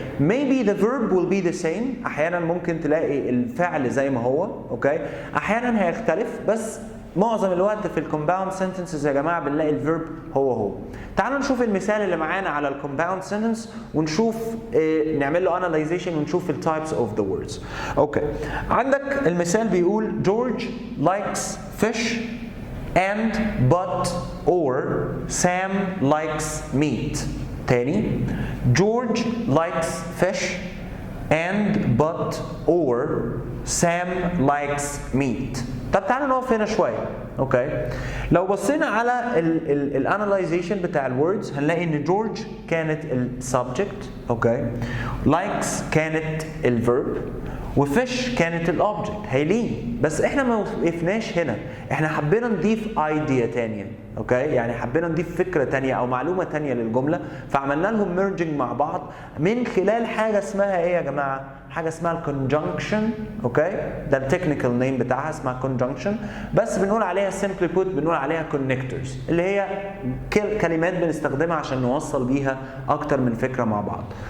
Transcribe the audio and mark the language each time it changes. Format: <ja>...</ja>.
<en>maybe the verb will be the same،</en> <ar>احيانا ممكن تلاقي الفعل زي ما هو، اوكي، احيانا هيختلف، بس معظم الوقت في الكومباوند سنتنسز يا جماعه بنلاقي الفيرب هو. تعالوا نشوف المثال اللي معانا على الكومباوند سنتنس ونشوف نعمل له analyzation ونشوف التايبس اوف ذا ووردز. اوكي، عندك المثال بيقول</ar> <en>George likes fish and but or Sam likes meat.</en> <ar>تاني</ar> <en>George likes fish and but or Sam likes meat.</en> <ar>طب تعالوا نقف هنا شويه، اوكي. لو بصينا على الاناليزيشن بتاع الوردز هنلاقي ان جورج كانت السبجكت، اوكي، لايكس كانت الفيرب، وفيش كانت الاوبجكت. هايلين، بس احنا ما وقفناش هنا، احنا حبينا نضيف ايديا ثانيه، اوكي، يعني حبينا نضيف فكره ثانيه او معلومه ثانيه للجمله، فعملنا لهم ميرجنج مع بعض من خلال حاجه اسمها ايه يا جماعه؟ حاجه اسمها الكونجنكشن، اوكي، ده التكنيكال نيم بتاعها اسمها كونجنكشن، بس بنقول عليها سمبلي بوت بنقول عليها كونكتورز، اللي هي كلمات بنستخدمها عشان نوصل بيها اكتر من فكره مع بعض.</ar>